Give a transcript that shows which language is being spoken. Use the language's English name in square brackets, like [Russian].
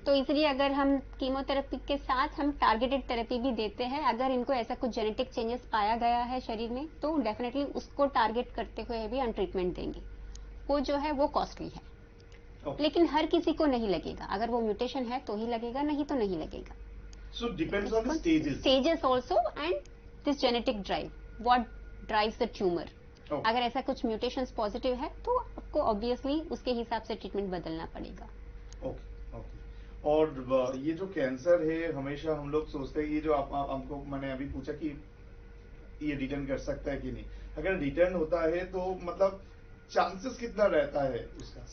[Hindi] तो इसलिए अगर हम कीमोथेरेपी के साथ हम टारगेटेड थेरेपी भी देते हैं, अगर इनको ऐसा कुछ जेनेटिक चेंजेस पाया गया है शरीर में, तो डेफिनेटली उसको टारगेट करते हुए भी हम ट्रीटमेंट देंगे. वो जो है वो कॉस्टली है. [English] Okay. [Hindi] लेकिन हर किसी को नहीं लगेगा. अगर वो म्यूटेशन है तो ही लगेगा, नहीं तो नहीं लगेगा. [English] So depends on the stages. Stages also, and this genetic drive, what drives the tumor. Okay. [Hindi] अगर ऐसा कुछ म्यूटेशंस पॉजिटिव है तो आपको ऑब्वियसली उसके हिसाब से ट्रीटमेंट बदलना पड़ेगा. Okay, okay. और ये जो कैंसर है, हमेशा हम लोग सोचते हैं, ये जो हमको मैंने अभी पूछा कि ये रिटर्न कर सकता है कि नहीं, अगर रिटर्न होता है तो मतलब चांसेस कितना रहता है उसका?